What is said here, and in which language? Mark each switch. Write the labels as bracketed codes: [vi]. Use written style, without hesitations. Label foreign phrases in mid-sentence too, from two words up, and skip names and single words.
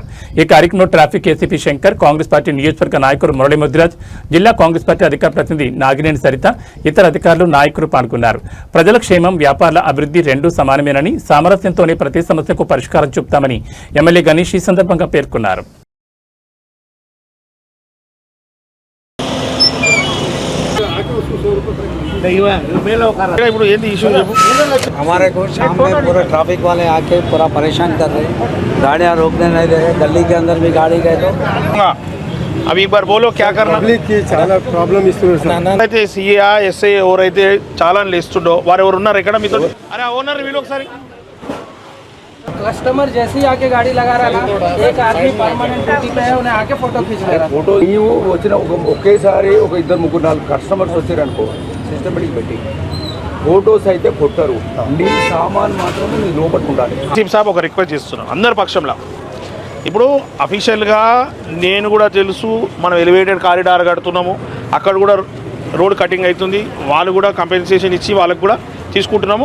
[te] ఈ కార్యక్రమంలో ట్రాఫిక్ ఏసీపీ శంకర్, కాంగ్రెస్ పార్టీ నియోజకవర్గ నాయకులు మురళీ ముదిరాజ్, జిల్లా కాంగ్రెస్ పార్టీ అధికార ప్రతినిధి నాగినేని సరిత, ఇతర అధికారులు నాయకులు పాల్గొన్నారు. ప్రజల క్షేమం, వ్యాపారాల అభివృద్ధి రెండూ సమానమేనని, సామరస్యంతోనే ప్రతి సమస్యకు పరిష్కారం చూపుతామని ఎమ్మెల్యే గణేష్ ఈ సందర్భంగా పేర్కొన్నారు. [hi] हमारे को शाम में पूरा ट्रैफिक वाले आके पूरा परेशान कर रहे हैं, गाड़ियाँ रोकने नहीं दे रहे, गली के अंदर भी गाड़ी गए तो अभी एक बार बोलो क्या करना [te] చాలా ప్రాబ్లం ఇస్తున్నారు. అయితే సిఏ ఎస్ఐ ఎవరైతే చాలాన్ ఇస్తుండో వారు ఎవరు ఉన్నారు ఇక్కడ మీతో? అరే ఓనర్ వీళ్ళు ఒకసారి [hi] कस्टमर जैसे ही आके गाड़ी लगा रहा है, एक आदमी [en] permanent duty [hi] पे है, उन्हें आके फोटो खींच ले रहा है. [te] ఫోటో నీవు వచ్చిన ఒకేసారి ఒక ఇద్దరు ముగ్గురు నాలుగు కస్టమర్స్ వచ్చారనుకో, సిస్టమేటిక్ పెట్టి ఫోటోస్ అయితే కొట్టరు, నీ సామాన్ మాత్రం నీ లోపల ఉండాలి. చీఫ్ సాబ్ ఒక రిక్వెస్ట్ చేస్తున్నాను అందరి పక్షంలో. ఇప్పుడు అఫీషియల్గా నేను కూడా తెలుసు, మనం [en] elevated corridor [te] కడుతున్నాము, అక్కడ కూడా [en] road cutting [te] అవుతుంది, వాళ్ళు కూడా కంపెన్సేషన్ ఇచ్చి వాళ్ళకు కూడా తీసుకుంటున్నాము.